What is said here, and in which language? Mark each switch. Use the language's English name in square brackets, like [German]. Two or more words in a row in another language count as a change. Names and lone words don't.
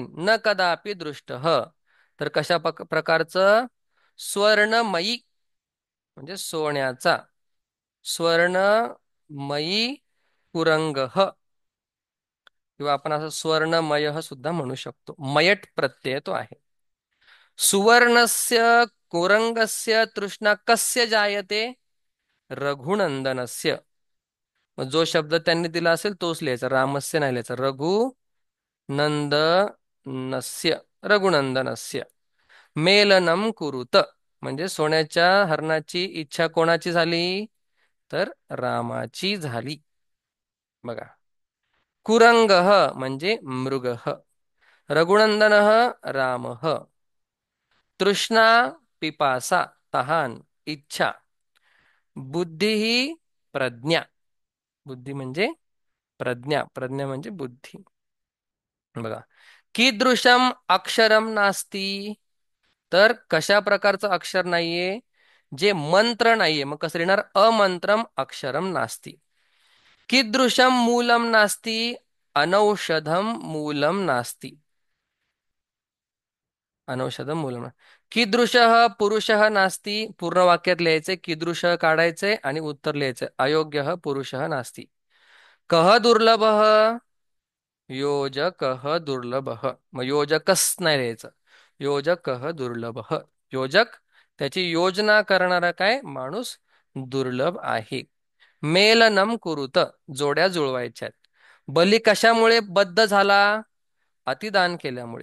[Sanskrit] न कदापि दृष्ट [Marathi] तर कशा प्रकारचं. स्वर्णमयी म्हणजे सोन्याचा. [Sanskrit] स्वर्णमयी कुरंग [Marathi] किंवा आपण असं स्वर्णमय सुद्धा म्हणू शकतो. मयट प्रत्यय तो आहे. [Sanskrit] सुवर्णस्य कुरंगस्य तृष्णा कस्य जायते. रघुनंदनस्य. [Marathi] मग जो शब्द त्यांनी दिला असेल तोच लिहायचा, रामस्य नाही लिहायचा. [Sanskrit] रघुनंदनस्य. रघुनंदनस्य. मेलनम कुरुत [Marathi] म्हणजे सोन्याच्या हरणाची इच्छा कोणाची झाली? तर रामाची झाली. बघा. कुरंग म्हणजे मृग. रघुनंदन राम. तृष्णा पिपासा तहान इच्छा. बुद्धी ही प्रज्ञा. बुद्धी म्हणजे प्रज्ञा, प्रज्ञा म्हणजे बुद्धी. बघा. [Sanskrit] कीदृशम अक्षरम नास्ती [Marathi] तर कशा प्रकारचं अक्षर नाहीये? जे मंत्र नाहीये. मग कसं लिहिणार? [Sanskrit] अमंत्रम अक्षरम नास्ती. कीदृशम मूलम नास्ती. अनौषधम मूलम नास्ती. अनौषधम मूलम. कीदृशः पुरुषः नास्ती. [Marathi] पूर्ण वाक्यात लिहायचे, कीदृश काढायचे आणि उत्तर लिहायचे. [Sanskrit] अयोग्य पुरुषः नास्ती. कह दुर्लभः. योजकः दुर्लभः. [Marathi] मग योजकच नाही लिहायचं. [Sanskrit] योजकः दुर्लभः. [Marathi] योजक त्याची योजना करणारा काय माणूस दुर्लभ आहे. [Sanskrit] मेलनम कुरुत [Marathi] जोड्या जुळवायच्यात. बली कशामुळे बद्ध झाला? अतिदान केल्यामुळे.